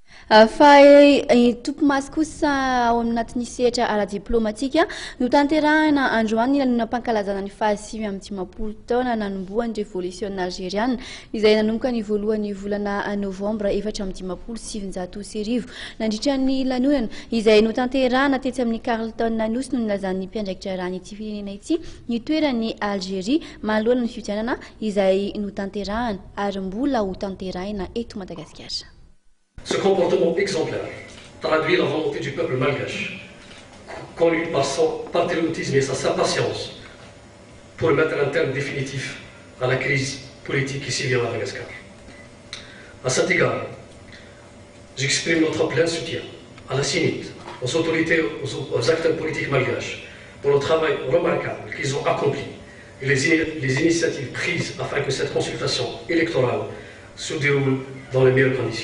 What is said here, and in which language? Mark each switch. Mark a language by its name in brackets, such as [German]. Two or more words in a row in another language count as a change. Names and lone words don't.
[Malagasy] Fa tompomasy kosa ao anatin'ny sehatra ara-diplomatika no tanterahina androany lanonam-pankalazana ny fahasivy amin'ny dimapolo taona nanomboan'ny [French] révolution algérienne [Malagasy] izay nanomboka ny voalohan'ny volana novambra 1470 nandritra ny lanonana izay no tanterahina tetsy amin'ny Carleton Nosy no nilazan'ny mpiandraikitra rahan'ity firenena ity ny toeran'ny Algérie manoloana ny fifidianana izay no tanterahina ary mbola ho tanterahina eto Madagasikara. [French] Ce comportement exemplaire traduit la volonté du peuple malgache, connu par son patriotisme et sa patience, pour mettre un terme définitif à la crise politique qui sévit à Madagascar. À cet égard, j'exprime notre plein soutien à la CINIT, aux autorités, aux acteurs politiques malgaches, pour le travail remarquable qu'ils ont accompli et les initiatives prises afin que cette consultation électorale se déroule dans les meilleures conditions.